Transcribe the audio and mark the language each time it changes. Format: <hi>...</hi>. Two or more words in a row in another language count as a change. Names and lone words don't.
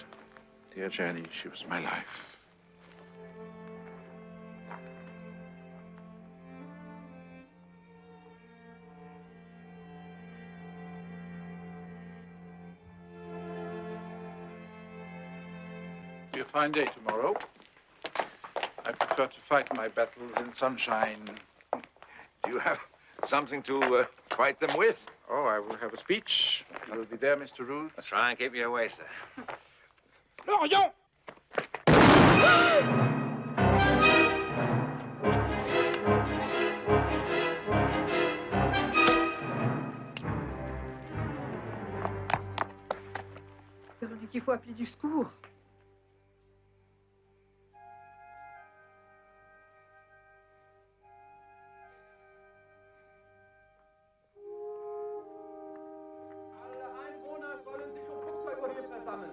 <en>Dear Jenny, she was my life. It'll be a fine day tomorrow. I prefer to fight my battles in sunshine. Do you have something to fight them with? Oh, I will have a speech. You will be there, Mr. Root. Try and keep you away, sir.</en> <fr>Lorient! Véronique, il faut appeler du secours.</fr> <de>Alle Einwohner sollen sich um Punkt 2 Uhr hier versammeln.</de>